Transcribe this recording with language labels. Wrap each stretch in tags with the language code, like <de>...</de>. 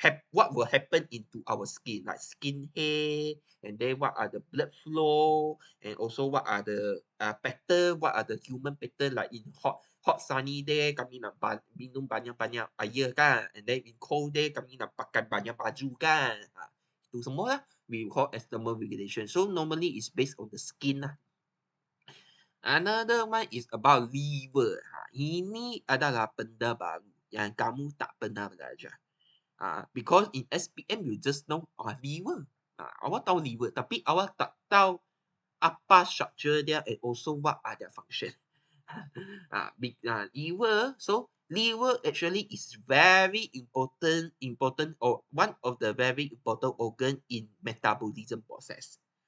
<en>what will happen into our skin, like skin hair, and then what are the blood flow, and also what are the pattern, what are the human pattern, like in hot sunny day</en> <ms>kami nak minum banyak-banyak air kan,</ms> <en>and then in cold day</en> <ms>kami nak pakai banyak baju kan. Itu semua lah</ms> <en>we call as thermal regulation. So normally it's based on the skin lah. Another one is about liver.</en> <ms>Ini adalah benda baru yang kamu tak pernah belajar.</ms> <en>Because in SPM you just know liver.</en> <ms>Awak tahu liver tapi awak tak tahu apa structure dia</ms> <en>and also what are their function. Liver, so liver actually is very important or one of the very important organ in metabolism process.</en>